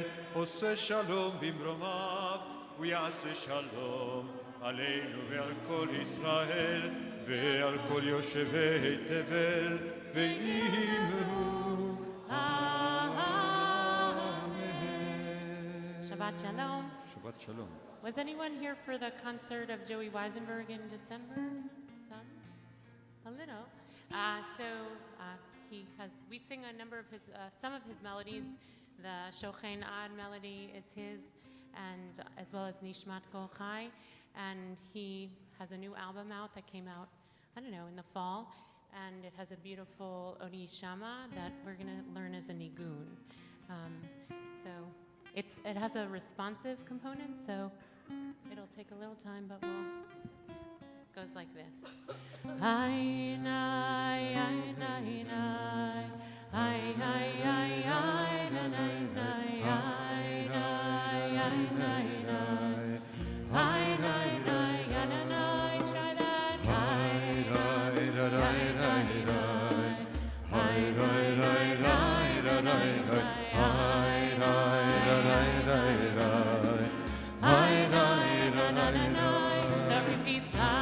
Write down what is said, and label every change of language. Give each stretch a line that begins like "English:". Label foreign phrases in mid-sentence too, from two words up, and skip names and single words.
Hebrew: עושה שלום במרומיו ויעשה שלום עלינו ועל כל ישראל ועל כל יושבי תבל ואמרו אמן. Shabbat Shalom. Shabbat Shalom.
English: Was anyone here for the concert of Joey Weisenberg in December? Some? A little. We sing a number of his, some of his melodies. The Shochen Ad melody is his, and as well as Nishmat Kol Chai. And he has a new album out that came out, I don't know, in the fall. And it has a beautiful Odi Shama that we're going to learn as a nigun. It has a responsive component, so it'll take a little time, but it goes like this. Ay, nay, ay, nay, nay. Ay, ay, ay, ay, nay, nay, nay. Ay, nay, ay, nay, nay. Ay, nay, nay, ay, nay, nay. Try that. Ay, nay, nay, nay, nay. Ay, nay, nay, nay, nay, nay. So it repeats.